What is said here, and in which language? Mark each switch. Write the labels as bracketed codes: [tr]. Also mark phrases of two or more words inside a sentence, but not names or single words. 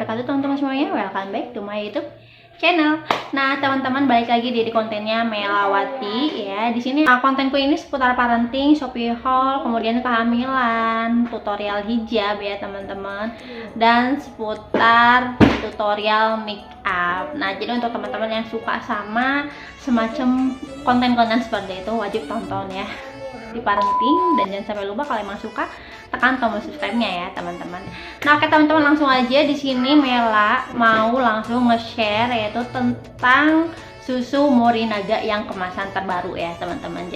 [id] teman-teman semuanya, [en] welcome back to my YouTube channel. [id] Nah, teman-teman balik lagi di kontennya Melawati ya. Di sini kontenku ini seputar parenting, Shopee haul, kemudian kehamilan, tutorial hijab ya teman-teman, dan seputar tutorial [en] make up. [id] Nah, jadi untuk teman-teman yang suka sama semacam konten-konten seperti itu wajib tonton ya di parenting, dan jangan sampai lupa kalau emang suka tekan tombol subscribe-nya ya teman-teman. Nah, oke teman-teman, langsung aja di sini Mela mau langsung nge-share yaitu tentang susu Morinaga yang kemasan terbaru ya teman-teman.